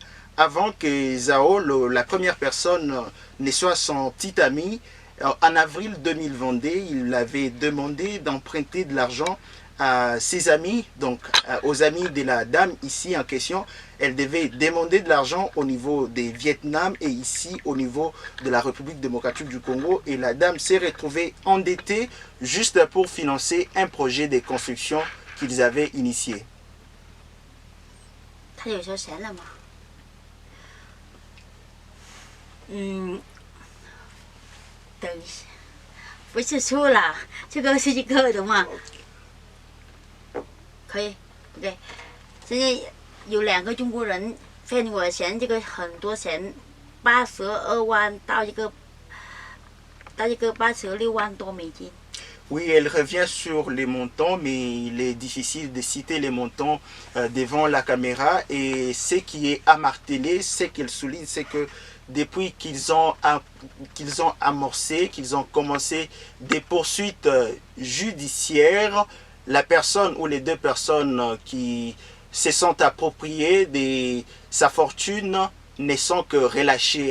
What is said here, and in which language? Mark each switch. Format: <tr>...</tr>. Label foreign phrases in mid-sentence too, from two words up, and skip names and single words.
<fr>Avant que Zhao, la première personne, ne soit son petit ami, en avril 2022, il avait demandé d'emprunter de l'argent à ses amis, donc aux amis de la dame ici en question. Elle devait demander de l'argent au niveau des Vietnam et ici au niveau de la République démocratique du Congo. Et la dame s'est retrouvée endettée juste pour financer un projet de construction qu'ils avaient initié.</fr> <zh>等一下，不是错了，这个是一个的嘛？可以 ，OK。现在有2个中国人骗我钱，这个很多钱，82万到这个86万多美金。</zh> <fr>Oui, elle revient sur les montants, mais il est difficile de citer les montants devant la caméra. Et ce qui est à marteler, ce qu'elle souligne, c'est que depuis qu'ils ont amorcé, qu'ils ont commencé des poursuites judiciaires, la personne ou les 2 personnes qui se sont appropriées de sa fortune ne sont que relâchés.</fr>